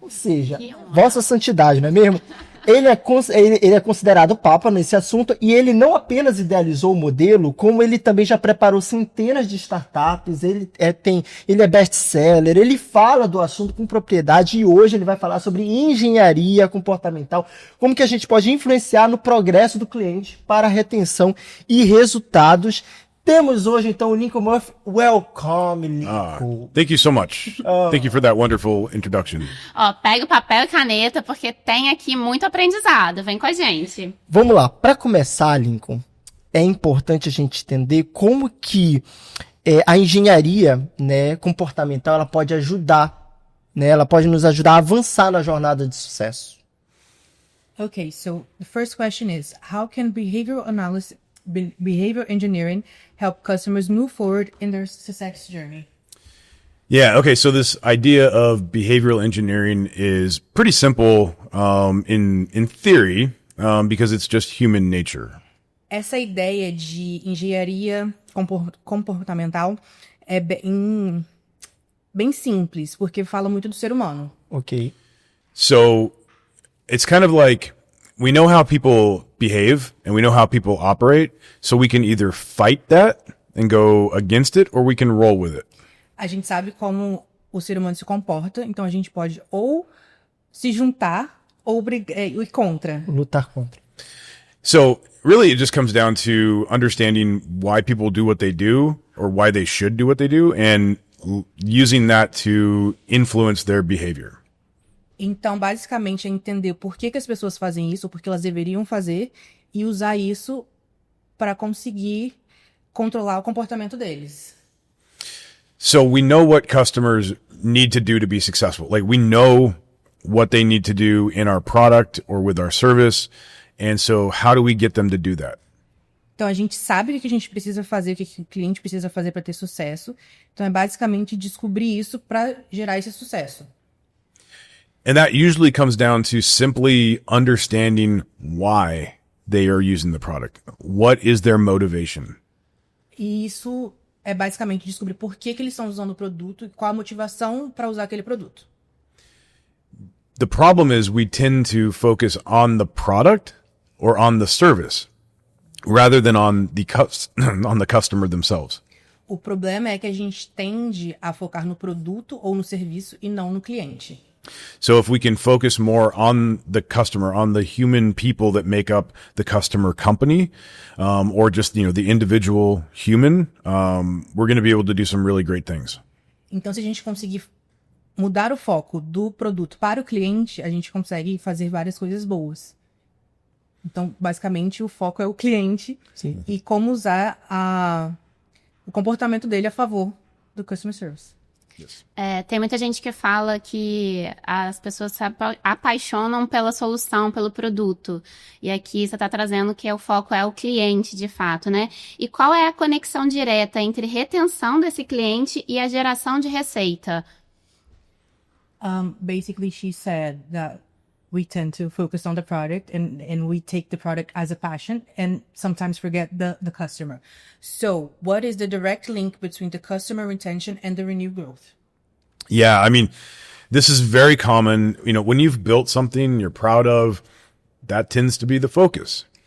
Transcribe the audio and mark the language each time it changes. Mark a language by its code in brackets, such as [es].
[pt] Ou seja, Vossa Santidade, não é mesmo? Ele é considerado Papa nesse assunto e ele não apenas idealizou o modelo, como ele também já preparou centenas de startups, ele é best-seller, ele fala do assunto com propriedade e hoje ele vai falar sobre engenharia comportamental, como que a gente pode influenciar no progresso do cliente para retenção e resultados. Temos hoje, então, o Lincoln Murphy. [en] Welcome, Lincoln. Thank you so much. Thank you for that wonderful introduction. [pt] Pega o papel e caneta, porque tem aqui muito aprendizado. Vem com a gente. Vamos lá. Para começar, Lincoln, é importante a gente entender como que a engenharia, né, comportamental ela pode ajudar, né? Ela pode nos ajudar a avançar na jornada de sucesso. [en] Okay, so the first question is, how can behavioral engineering help customers move forward in their success journey? Yeah, okay, so this idea of behavioral engineering is pretty simple in theory because it's just human nature. [pt] Essa ideia de engenharia comportamental é bem simples, porque fala muito do ser humano. Ok. [en] So it's kind of like we know how people behave and we know how people operate, so we can either fight that and go against it or we can roll with it. [pt] A gente sabe como o ser humano se comporta, então a gente pode ou se juntar ou ir contra. Lutar contra. [en] So really it just comes down to understanding why people do what they do or why they should do what they do and using that to influence their behavior. [pt] Então, basicamente, é entender por que as pessoas fazem isso, por que elas deveriam fazer, e usar isso para conseguir controlar o comportamento deles. [en] So we know what customers need to do to be successful. Like we know what they need to do in our product or with our service. And so how do we get them to do that? [pt] Então, a gente sabe o que a gente precisa fazer, o que o cliente precisa fazer para ter sucesso. Então, é basicamente descobrir isso para gerar esse sucesso. [en] And that usually comes down to simply understanding why they are using the product. What is their motivation? [pt] E isso é basicamente descobrir por que eles estão usando o produto e qual a motivação para usar aquele produto. [en] The problem is we tend to focus on the product or on the service rather than on the customer themselves. [pt] O problema é que a gente tende a focar no produto ou no serviço e não no cliente. [en] So if we can focus more on the customer, on the human people that make up the customer company, or just, the individual human, we're going to be able to do some really great things. [pt] Então, se a gente conseguir mudar o foco do produto para o cliente, a gente consegue fazer várias coisas boas. Então, basicamente, o foco é o cliente. Sim. E como usar o comportamento dele a favor do customer service. Tem muita gente que fala que as pessoas se apaixonam pela solução, pelo produto. E aqui você está trazendo que o foco é o cliente, de fato, né? E qual é a conexão direta entre retenção desse cliente e a geração de receita? [en] Basically, she said that we tend to focus on the product and we take the product as a passion and sometimes forget the customer. So, what is the direct link between the customer retention and the renewed growth? Yeah, I mean, this is very common. When you've built something you're proud of, that tends to be the focus.